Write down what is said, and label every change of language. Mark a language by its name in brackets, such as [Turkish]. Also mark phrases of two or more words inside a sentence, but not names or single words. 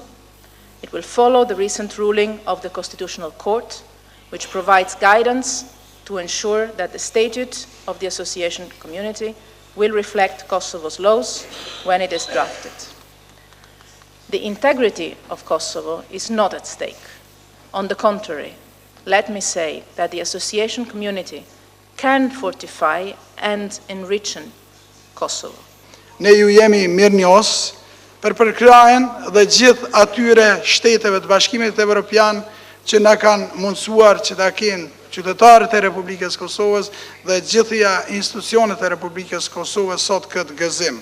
[English] It will follow the recent ruling of the Constitutional Court, which provides guidance to ensure that the statute of the association community will reflect Kosovo's laws when it is drafted. The integrity of Kosovo is not at stake. On the contrary, let me say that the association community can fortify and enrich Kosovo. [Albanian] Ne ju jemi mirënjohës për përkrajen dhe gjithë atyre shteteve të Bashkimit Evropian që na kanë mundësuar që ta kenë qytetarët e Republikës Kosovës dhe gjithëja institucionet e Republikës Kosovës sot këtë gëzim.